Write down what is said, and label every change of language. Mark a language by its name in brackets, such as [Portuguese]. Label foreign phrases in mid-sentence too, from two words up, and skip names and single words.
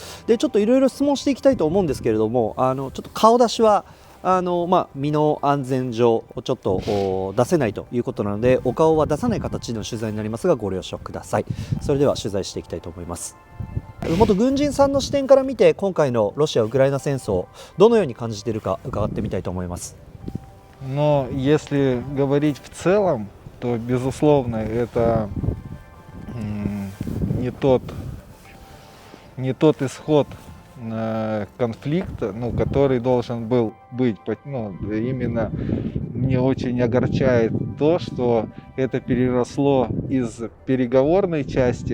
[Japanese] でちょっといろいろ質問していきたいと思うんですけれども、ちょっと顔出しは身の安全上ちょっと出せないということなので、お顔は出さない形の取材になりますがご了承ください。それでは取材していきたいと思います。元軍人さんの視点から見て、今回のロシア・ウクライナ戦争どのように感じているか伺ってみたいと思います。 [Russian] Но если говорить в целом, то, безусловно, это не тот исход конфликта, который должен был быть. Именно мне очень огорчает то, что это переросло из переговорной части.